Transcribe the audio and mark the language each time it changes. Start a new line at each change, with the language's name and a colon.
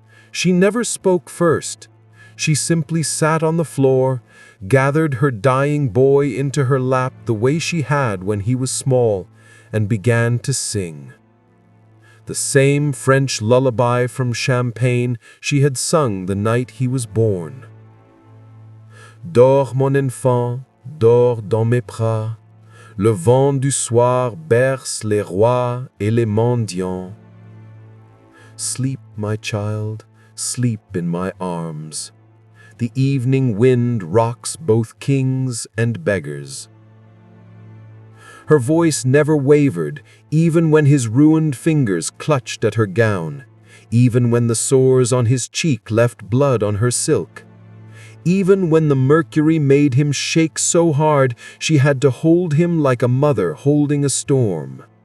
English: She never spoke first. She simply sat on the floor, gathered her dying boy into her lap the way she had when he was small, and began to sing. The same French lullaby from Champagne she had sung the night he was born.
French: Dors mon enfant, dors dans mes bras, le vent du soir berce les rois et les mendiants.
English: Sleep, my child, sleep in my arms. The evening wind rocks both kings and beggars. Her voice never wavered, even when his ruined fingers clutched at her gown, even when the sores on his cheek left blood on her silk, even when the mercury made him shake so hard she had to hold him like a mother holding a storm.